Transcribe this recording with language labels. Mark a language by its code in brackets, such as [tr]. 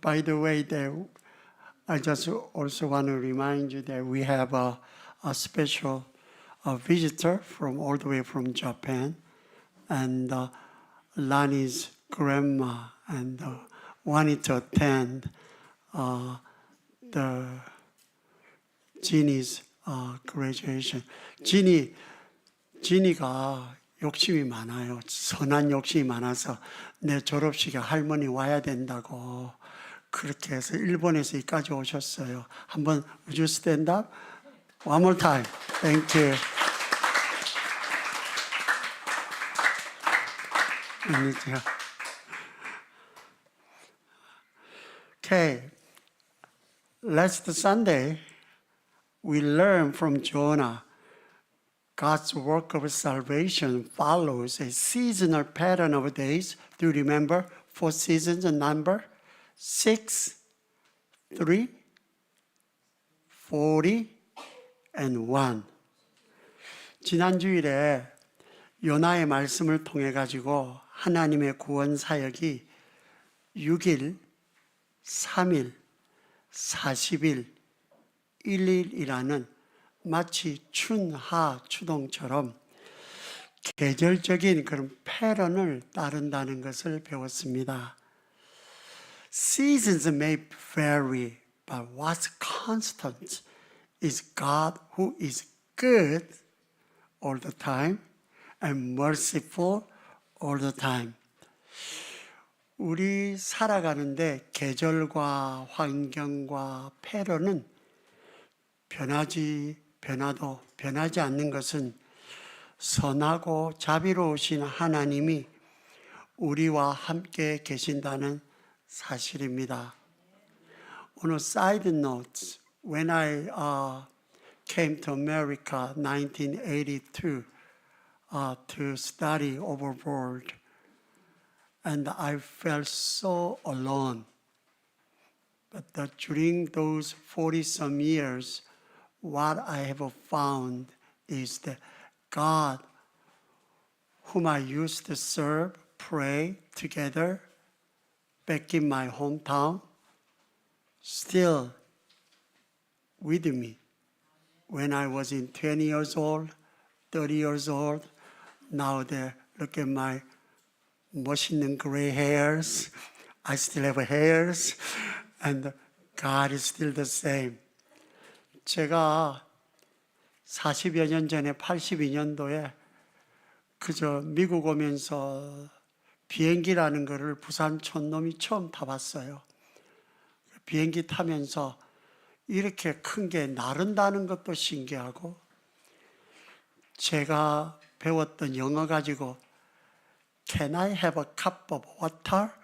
[en] By the way, I just also want to remind you that we have a special visitor from all the way from Japan, and Lani's grandma, and wanted to attend the Jeannie's graduation. [ko] 지니가 욕심이 많아요. 선한 욕심이 많아서 내 졸업식에 할머니 와야 된다고 그렇게 해서 일본에서 여기까지 오셨어요. 한번 [en] would you stand up? One more time. Thank you. Okay. Last Sunday, we learned from Jonah God's work of salvation follows a seasonal pattern of days. Do you remember 4 seasons and number? 6, 3, 40, and 1. [ko] 지난 주일에 요나의 말씀을 통해 가지고 하나님의 구원 사역이 6일, 3일, 40일, 1일이라는 마치 춘하 추동처럼 계절적인 그런 패런을 따른다는 것을 배웠습니다. [en] Seasons may vary, but what's constant is God who is good all the time and merciful all the time. [ko] 우리 살아가는데 계절과 환경과 패런은 변하지 않는 것은 선하고 자비로우신 하나님이 우리와 함께 계신다는 사실입니다. [en] On a side note, when I came to America 1982 to study overboard, and I felt so alone. But during those 40-some years, what I have found is that God, whom I used to serve, pray together back in my hometown, still with me. When I was in 20 years old, 30 years old, now look at my [ko] 멋있는 [en] gray hairs. I still have hairs, and God is still the same. [ko] 제가 40여 년 전에 82년도에 그저 미국 오면서 비행기라는 거를 부산 촌놈이 처음 타봤어요. 비행기 타면서 이렇게 큰 게 나른다는 것도 신기하고, 제가 배웠던 영어 가지고 [en] Can I have a cup of water?